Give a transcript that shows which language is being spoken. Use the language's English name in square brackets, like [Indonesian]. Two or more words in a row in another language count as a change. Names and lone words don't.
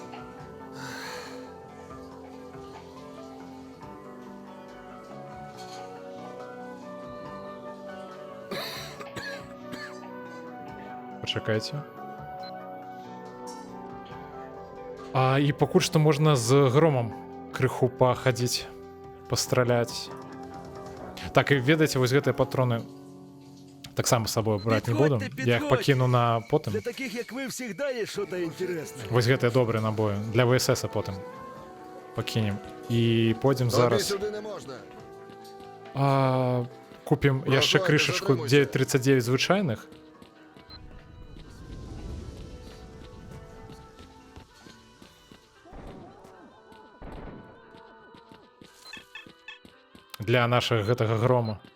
[Ukrainian] Почекайте. А, і покуль що можна з громом криху походити, постріляти. Так, і ведайте, ось гэты патроны так само з собою брати не буду. Я їх покину на потім. Для таких, як ви, завжди є щось інтересне. Ось гэты добрі набої. Для ВСС потім покинем. І пойдем зараз. Сюди не можна. [Belarusian] Купим яшчэ [Russian] Прохладно, [Belarusian] крышечку [Ukrainian] затримуйся. [Belarusian] 939 звычайных. Для нашага гэтага грома.